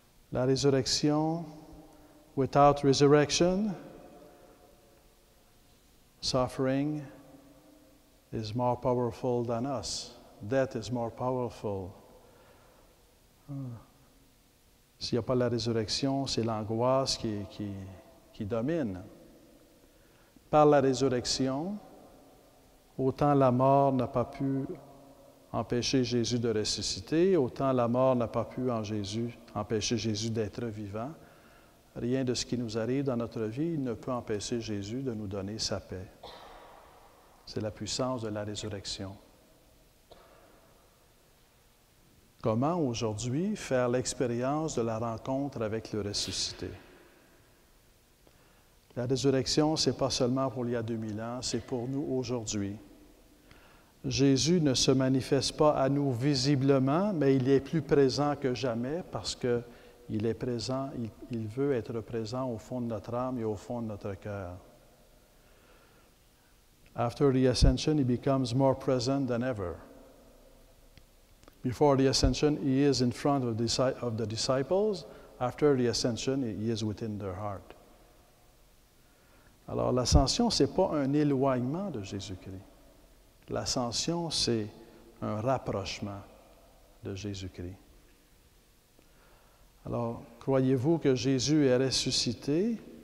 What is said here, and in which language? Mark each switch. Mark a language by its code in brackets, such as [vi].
[fr] La résurrection, [en] without resurrection, suffering is more powerful than us. Death is more powerful. [fr] S'il n'y a pas la résurrection, c'est l'angoisse qui domine. Par la résurrection, autant la mort n'a pas pu empêcher Jésus de ressusciter, autant la mort n'a pas pu empêcher Jésus d'être vivant. Rien de ce qui nous arrive dans notre vie ne peut empêcher Jésus de nous donner sa paix. C'est la puissance de la résurrection. Comment aujourd'hui faire l'expérience de la rencontre avec le ressuscité? La résurrection, ce n'est pas seulement pour il y a 2000 ans, c'est pour nous aujourd'hui. Jésus ne se manifeste pas à nous visiblement, mais il est plus présent que jamais parce qu'il est présent, il veut être présent au fond de notre âme et au fond de notre cœur. [en] After the ascension, he becomes more present than ever. Before the ascension, he is in front of the disciples. After the ascension, he is within their heart. [fr] Alors, l'ascension, ce n'est pas un éloignement de Jésus-Christ. L'ascension, c'est un rapprochement de Jésus-Christ. Alors, croyez-vous que Jésus est ressuscité?